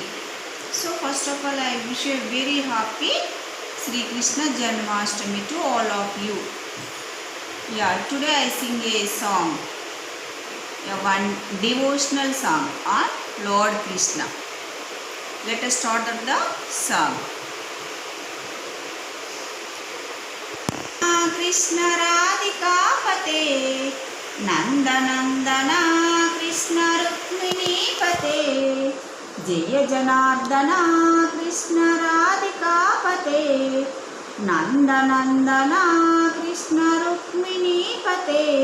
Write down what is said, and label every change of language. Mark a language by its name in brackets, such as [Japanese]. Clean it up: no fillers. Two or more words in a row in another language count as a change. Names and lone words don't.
[English] So first of all, I wish you a very happy Sri Krishna Janmashtami to all of you. Yeah, today I sing a song, one devotional song on Lord Krishna. Let us start the song. [Sanskrit] कृष्ण राधिकापते नंदनंदना कृष्ण रुक्मिणीपते जय जनार्दना कृष्ण राधिकापते नंदनंदना कृष्ण रुक्मिणीपते